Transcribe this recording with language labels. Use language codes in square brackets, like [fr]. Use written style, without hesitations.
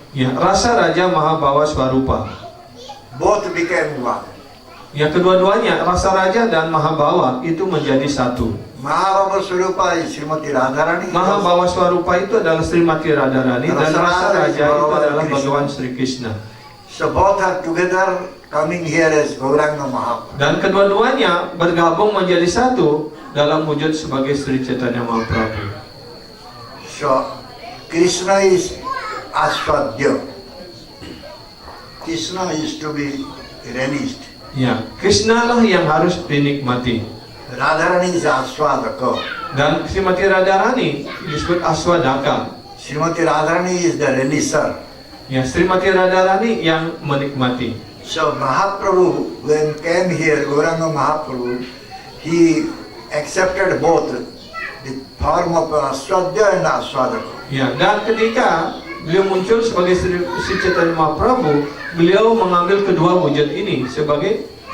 [id] Ya, rasa Raja Mahabhawa Swarupa. [en] Both became one. [id] Ya, kedua-duanya rasa raja dan Mahabhawa itu menjadi satu. [en] Mahabhawa Swarupa is Srimati Radharani. [id] Mahabhawa Swarupa itu adalah Srimati Radharani dan rasa raja itu adalah Bhagavan Sri Krishna. [en] So both are together coming here as Gauranga Mahaprabhu. [id] Dan kedua-duanya bergabung menjadi satu dalam wujud sebagai Sri Chaitanya Mahaprabhu. [en] So Krishna is Aswadya. Krishna is to be relished. [id] Ya, Krishna lah yang harus dinikmati. [en] Radharani is Aswadaka. [id] Dan Srimati Radharani disebut Aswadaka. [en] Srimati Radharani is the relisher. [id] Ya, Srimati Radharani yang menikmati. [en] So Mahaprabhu, when came here, Gauranga Mahaprabhu, he accepted both the form of Aswadya and Aswadaka. [id] Ya, dan ketika beliau muncul sebagai Sri Chaitanya Mahaprabhu, beliau mengambil kedua wujud ini sebagai